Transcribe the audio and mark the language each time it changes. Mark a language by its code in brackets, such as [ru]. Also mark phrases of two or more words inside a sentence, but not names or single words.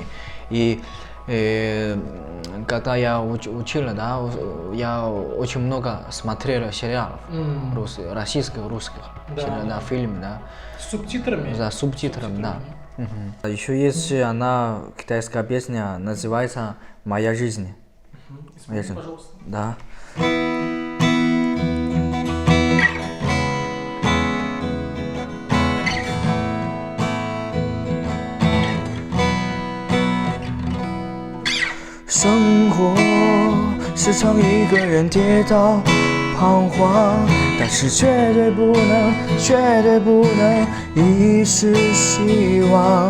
[ru] И когда я учил, да, я очень много смотрел сериалов российских, русских, да, фильмы, да. С субтитрами? Да, с субтитрами, да. Еще есть одна китайская песня, называется «Моя жизнь». Исполни, пожалуйста. Да. [zh] 生活时常一个人跌倒彷徨，但是绝对不能遗失希望。